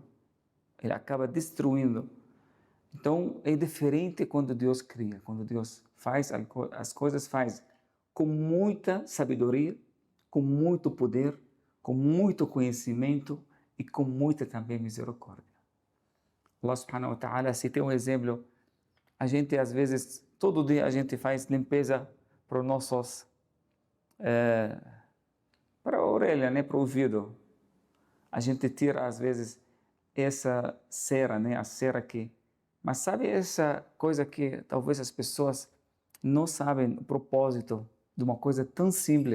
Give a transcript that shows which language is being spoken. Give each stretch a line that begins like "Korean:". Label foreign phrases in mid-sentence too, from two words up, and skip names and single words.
Portuguese: Ele acaba destruindo. Então, é diferente quando Deus cria, quando Deus faz as coisas, faz com muita sabedoria, com muito poder, com muito conhecimento e com muita também misericórdia.
Arabic: الله سبحانه وتعالى,
Portuguese: se tem um exemplo, a gente às vezes, todo dia a gente faz limpeza para os nossos orelha, né, para o ouvido. A gente tira, às vezes, essa cera, né, a cera aqui. Mas sabe essa coisa que talvez as pessoas não sabem o propósito de uma coisa tão simples?